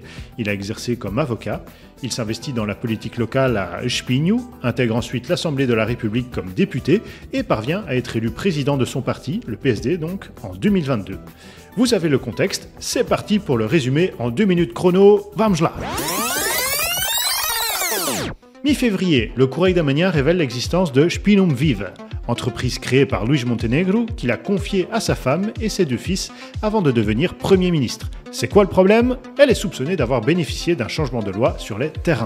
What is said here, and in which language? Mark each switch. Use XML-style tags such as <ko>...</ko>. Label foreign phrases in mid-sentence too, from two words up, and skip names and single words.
<fr>Il a exercé comme avocat. Il s'investit dans la politique locale à Espinho, intègre ensuite l'Assemblée de la République comme député et parvient à être élu président de son parti, le PSD donc, en 2022. Vous avez le contexte, c'est parti pour le résumé en 2 minutes chrono,</fr> <pt>vamos lá!</pt> <fr>Mi-février, le Correio da Manhã révèle l'existence de Spinum Viva, entreprise créée par Luís Montenegro qu'il a confiée à sa femme et ses 2 fils avant de devenir Premier ministre. C'est quoi le problème? Elle est soupçonnée d'avoir bénéficié d'un changement de loi sur les terrains.</fr>